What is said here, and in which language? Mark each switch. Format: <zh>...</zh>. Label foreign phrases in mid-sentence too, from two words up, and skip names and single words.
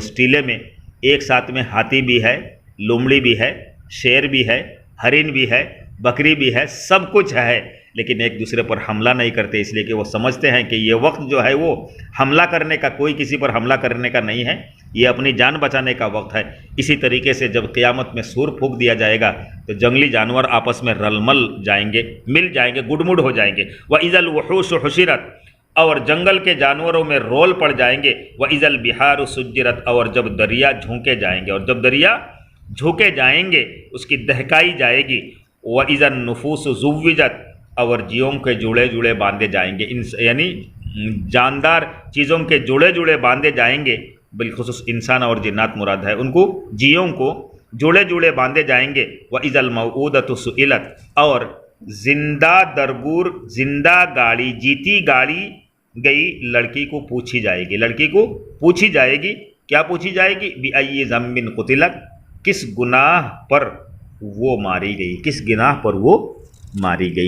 <hi>उस टीले में एक साथ में हाथी भी है, लोमड़ी भी है, शेर भी है, हरिन भी है, बकरी भी है, सब कुछ है, लेकिन एक दूसरे पर हमला नहीं करते, इसलिए कि वो समझते हैं कि ये वक्त जो है वो हमला करने का, कोई किसी पर हमला करने का नहीं है, ये अपनी जान बचाने का वक्त है। इसी तरीके से जब क़यामत में सूर फूंक दिया जाएगा तो जंगली जानवर आपस में रलमल जाएंगे, मिल जाएंगे, गुडमुड हो जाएंगे।</hi> <ar>و إذا الوحوش حشرت,</ar> <hi>और जंगल के जानवरों में रोल पड़ जाएंगे।</hi> <ar>و إذا البحار سجرت,</ar> <hi>और जब दरिया झोंके जाएंगे, और जब दरिया झोंके जाएंगे उसकी दहकाई जाएगी।</hi> <ar>و إذا النفوس زوجت,</ar> <hi>और जियों के जुड़े जुड़े बांधे जाएंगे, यानी जानदार चीज़ों के जुड़े जुड़े बांधे जाएंगे, बिलखुसूस इंसान और जिन्नात मुराद है, उनको जियों को जुड़े जुड़े बांधे जाएंगे।</hi> <ar>و إذا الموءودة سئلت,</ar> <hi>और जिंदा दरगूर, जिंदा गाड़ी, जीती गाड़ी गई लड़की को पूछी जाएगी, लड़की को पूछी जाएगी, क्या पूछी जाएगी?</hi> <ar>بأي ذنب قتلت,</ar> <hi>किस गुनाह पर वो मारी गई, किस गुनाह पर वो मारी गई।</hi>